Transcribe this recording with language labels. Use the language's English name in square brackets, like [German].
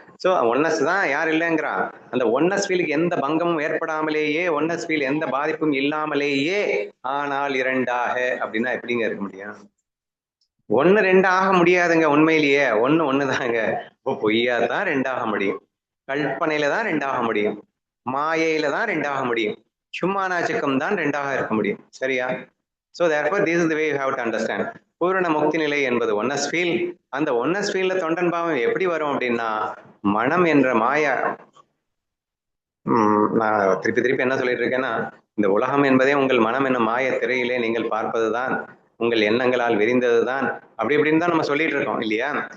[Tamil] So oneness தான், யார் இல்லைங்கிறான். அந்த ஒன்னஸ் ஃபீலுக்கு எந்த பங்கமும் ஏற்படாமலேயே, ஒன்னஸ் ஃபீல் எந்த பாதிப்பும் இல்லாமலேயே ஆனால் இரண்டாக அப்படின்னா எப்படிங்க இருக்க முடியும்? ஒண்ணு ரெண்டு ஆக முடியாதுங்க. உண்மையிலேயே ஒண்ணு ஒண்ணுதாங்க. இப்போ பொய்யா தான் ரெண்டாக முடியும், கல்பனையில தான் ரெண்டாக முடியும், மாயையில தான் ரெண்டாக முடியும், சும்மா நாச்சுக்கம் தான் ரெண்டாக இருக்க முடியும். சரியா? [English] So therefore this is the way you have to understand. [Tamil] பூரண முக்தி நிலை என்பது ஒன்னஸ் ஃபீல். அந்த ஒன்னஸ் ஃபீல்ல தொண்டன் பாவம் எப்படி வரும் அப்படின்னா, மனம் என்ற மாயா, நான் திருப்பி என்ன சொல்லிட்டு இருக்கேன்னா, இந்த உலகம் என்பதே உங்கள் மனம் என்னும் மாய திரையிலே நீங்கள் பார்ப்பதுதான், உங்கள் எண்ணங்களால் விரிந்ததுதான், அப்படி இப்படின்னு தான் நம்ம சொல்லிட்டு இருக்கோம் இல்லையா?